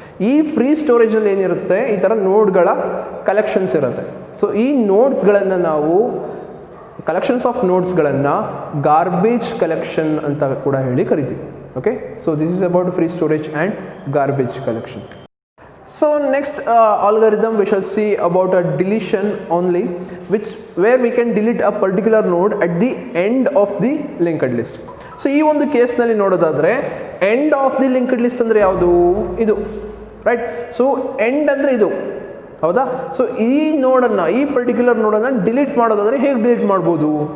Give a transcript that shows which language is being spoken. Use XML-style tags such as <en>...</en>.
<kn>ಈ ಫ್ರೀ ಸ್ಟೋರೇಜಲ್ಲಿ ಏನಿರುತ್ತೆ, ಈ ಥರ ನೋಡ್ಗಳ ಕಲೆಕ್ಷನ್ಸ್ ಇರುತ್ತೆ. ಸೊ ಈ ನೋಟ್ಸ್ಗಳನ್ನು ನಾವು ಕಲೆಕ್ಷನ್ಸ್ ಆಫ್ ನೋಟ್ಸ್ಗಳನ್ನು ಗಾರ್ಬೇಜ್ ಕಲೆಕ್ಷನ್ ಅಂತ ಕೂಡ ಹೇಳಿ ಕರಿತೀವಿ.</kn> <en>Okay, so this is about free storage and garbage collection. So next algorithm we shall see about a deletion only, where we can delete a particular node at the end of the linked list.</en> <kn>So ಈ ಒಂದು ಕೇಸ್ನಲ್ಲಿ ನೋಡೋದಾದರೆ</kn> <en>end of the linked list</en> <kn>ಅಂದರೆ ಯಾವುದು? ಇದು, right? So end ಅಂದರೆ ಇದು, ಹೌದಾ? ಸೊ ಈ ನೋಡನ್ನು, ಈ ಪರ್ಟಿಕ್ಯುಲರ್ ನೋಡನ್ನು ಡಿಲೀಟ್ ಮಾಡೋದಾದರೆ ಹೇಗೆ ಡಿಲೀಟ್ ಮಾಡ್ಬೋದು?</kn>